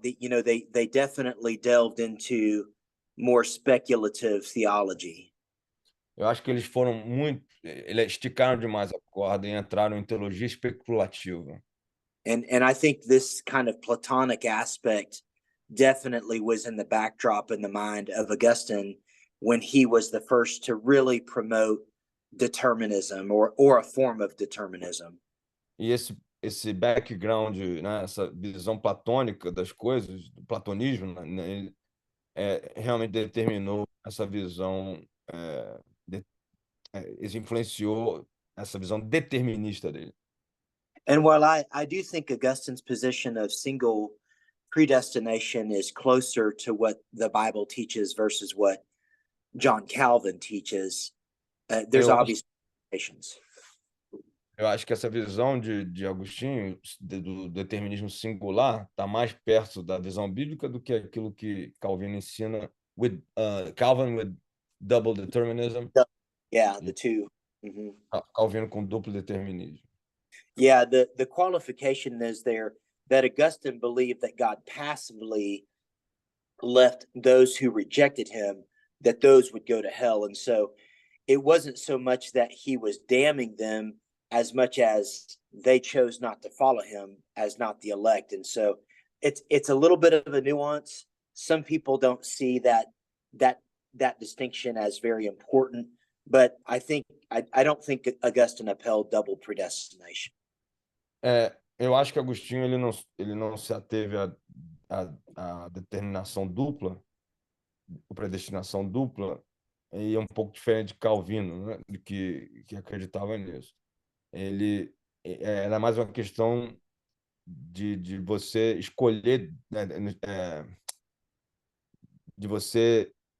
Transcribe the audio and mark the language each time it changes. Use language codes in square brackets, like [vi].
[en] They definitely delved into more speculative theology. [pt] Eu acho que eles foram muito, eles esticaram demais a corda e entraram em teologia especulativa. [en] And I think this kind of Platonic aspect definitely was in the backdrop in the mind of Augustine when he was the first to really promote determinism or a form of determinism. [pt] E esse background, né, essa visão platônica das coisas, do platonismo, né, ele, realmente determinou essa visão, influenciou essa visão determinista dele. [en] And while I do think Augustine's position of single predestination is closer to what the Bible teaches versus what John Calvin teaches, there's [pt] Eu acho, [en] obvious limitations. [pt] eu acho que essa visão de Agostinho, do determinismo singular, está mais perto da visão bíblica do que aquilo que Calvino ensina, [en] Calvin with double determinism, Yeah, the [pt] e [en] two. Mhm. [pt] Calvino com duplo determinismo. [en] Yeah, the qualification is there that Augustine believed that God passively left those who rejected him, that those would go to hell. And so it wasn't so much that he was damning them as much as they chose not to follow him as not the elect. And so it's a little bit of a nuance. Some people don't see that that distinction as very important, but I don't think Augustine upheld double predestination. [pt] Eu acho que Agostinho ele não se ateve à determinação dupla, a predestinação dupla, e é um pouco diferente de Calvino, né, que acreditava nisso. Ele era mais uma questão de você escolher, né, de você.